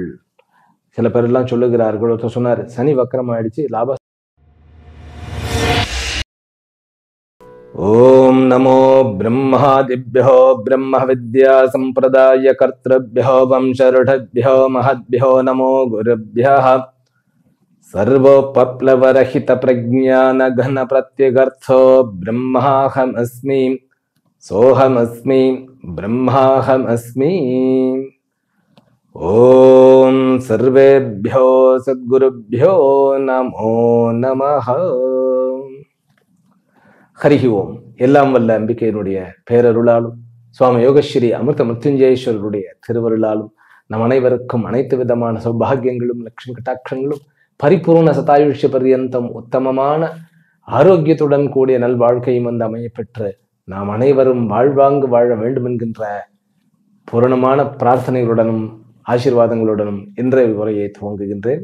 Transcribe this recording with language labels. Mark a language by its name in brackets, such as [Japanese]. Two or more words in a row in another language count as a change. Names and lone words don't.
[Tamil] சில பேர் எல்லாம் சொல்லுகிறார்கள். ஒருத்தர் சொன்னார், சனி வக்கரம் ஆயிடுச்சு, லாப. [Sanskrit] ॐ नमो ब्रह्मादिभ्यो ब्रह्म विद्या सम्प्रदाय कर्तृभ्यो वंशर्षिभ्यो महद्भ्यो नमो गुरुभ्यः सर्वोपप्लवरहित प्रज्ञान घन प्रत्यगर्थो ब्रह्माहमस्मि सोहमस्मि ब्रह्माहमस्मि। ओम सर्वेभ्यो सद्गुरुभ्यो नमो नमः। हरि ओम [Tamil] எல்லாம் வல்ல அம்பிகையினுடைய பேரருளாலும் சுவாமி யோகஸ்ரீ அமிர்த மிருத்யுஞ்சயேஸ்வரருடைய திருவருளாலும் நம் அனைவருக்கும் அனைத்து விதமான சௌபாகியங்களும் லட்சுமி கட்டாட்சங்களும் பரிபூர்ண சதாயுஷ்ய பர்யந்தம் உத்தமமான ஆரோக்கியத்துடன் கூடிய நல்வாழ்க்கையும் அமைய பெற்று நாம் அனைவரும் வாழ்வாங்கு வாழ வேண்டும் என்கின்ற பூரணமான பிரார்த்தனைகளுடனும் ஆசீர்வாதங்களுடனும் இன்றைய உரையை துவங்குகின்றேன்.